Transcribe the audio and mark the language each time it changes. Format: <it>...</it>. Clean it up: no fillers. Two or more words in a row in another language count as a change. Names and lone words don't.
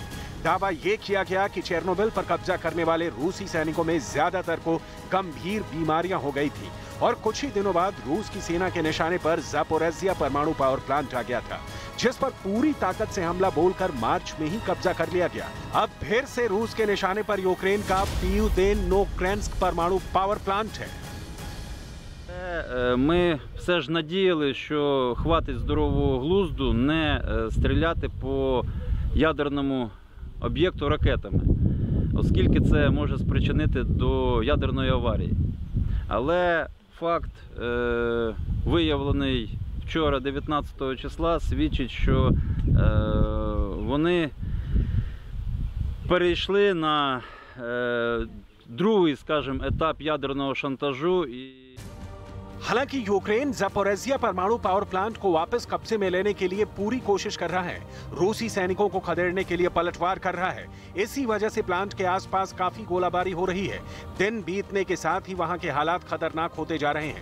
<hi>दावा ये किया गया कि चेर्नोबिल पर कब्जा करने वाले रूसी सैनिकों में ज्यादातर को गंभीर बीमारियां हो गई थी और कुछ ही दिनों बाद रूस की सेना के निशाने पर ज़ापोरिज़िया परमाणु पावर प्लांट आ गया था, जिस पर पूरी ताकत से हमला बोलकर मार्च में ही कब्जा कर लिया गया। अब फिर से रूस के निशाने पर यूक्रेन का Південноукраїнськ परमाणु पावर प्लांट है।</hi> <uk>Ми все ж надіяли, що хватить здорового глузду не стріляти по ядерному об'єкту ракетами, оскільки це може спричинити до ядерної аварії. Але факт, виявлений вчора, 19 числа, свідчить, що вони перейшли на другий, скажімо, етап ядерного шантажу.</uk> <hi>हालांकि यूक्रेन ज़ापोरिज़िया परमाणु पावर प्लांट को वापस कब्जे में लेने के लिए पूरी कोशिश कर रहा है। रूसी सैनिकों को खदेड़ने के लिए पलटवार कर रहा है। इसी वजह से प्लांट के आसपास काफी गोलाबारी हो रही है। दिन बीतने के साथ ही वहां के हालात खतरनाक होते जा रहे हैं।</hi>